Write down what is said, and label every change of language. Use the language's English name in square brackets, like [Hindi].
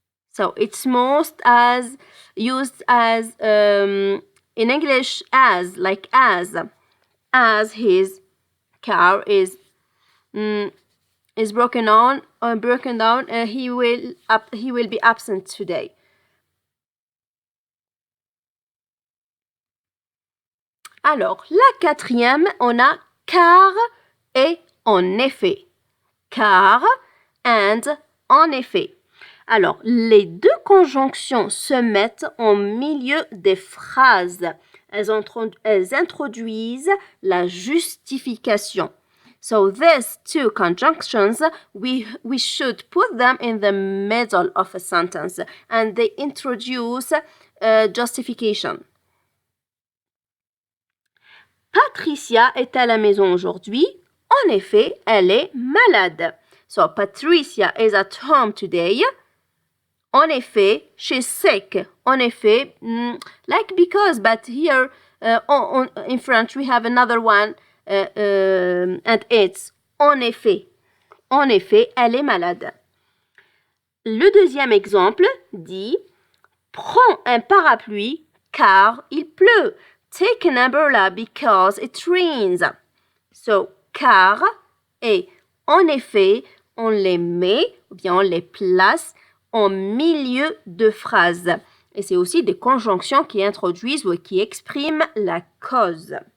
[English] So it's most as used as in English as, like as his car is broken down, he will be absent today. [French] Alors, la quatrième, on a car et en effet. Car and en effet. Alors, les deux conjonctions se mettent en milieu des phrases. Elles introduisent la justification. [English] So these two conjunctions, we should put them in the middle of a sentence and they introduce justification. [French] Patricia est à la maison aujourd'hui. En effet, elle est malade. [English] So Patricia is at home today. En effet, she's sick. En effet, like because, but here in French we have another one and it's en effet. [French] En effet, elle est malade. Le deuxième exemple dit prends un parapluie car il pleut. [English] Take an umbrella because it rains. [French] So, car et en effet, on les met ou bien on les place en milieu de phrase. Et c'est aussi des conjonctions qui introduisent ou qui expriment la cause.